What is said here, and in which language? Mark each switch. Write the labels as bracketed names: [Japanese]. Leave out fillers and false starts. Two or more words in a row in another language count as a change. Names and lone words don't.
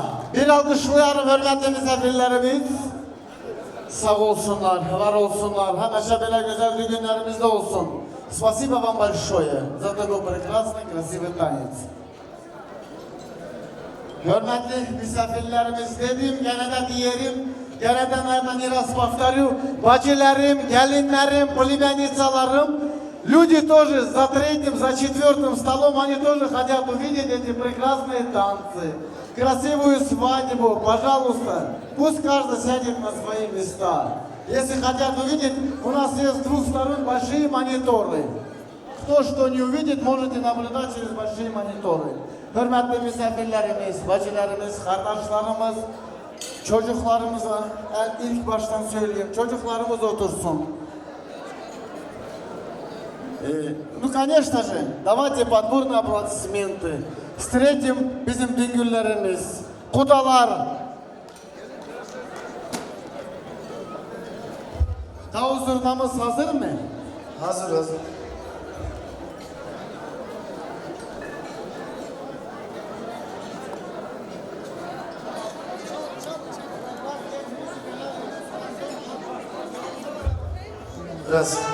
[Azerbaijani] Bir alkışlayalım hürmetli misafirlerimiz. Sağ olsunlar, var olsunlar. Həmişə belə gözəl günlərimizdə olsun. [Russian] Спасибо вам большое за такой прекрасный, красивый танец. [Azerbaijani] Hörmətli misafirlərimiz dedim, gene de diyelim, gene de [Russian] наверное, раз повторю. [Azerbaijani] Bacılarım, gelinlerim, [Russian] племянницаларым, люди тоже за третьим, за четвертым столом, они тоже хотят увидеть эти прекрасные танцы. Красивую свадьбу, пожалуйста, пусть каждый сядет на свои места. Если хотят увидеть, у нас есть с двух сторон большие мониторы. Кто что не увидит, можете наблюдать через большие мониторы. [Azerbaijani] Hörmətli misafirlərimiz, bacılarımız, kardeşlerimiz, çocuklarımıza ilk baştan söyleyeyim, çocuklarımız otursun. [Russian] Ну, конечно же, давайте подборные аплодисменты. [Azerbaijani] Встретим bizim düngüllerimiz, kudalar. Davul zurnamız hazır mı? Hazır hazır. Biraz.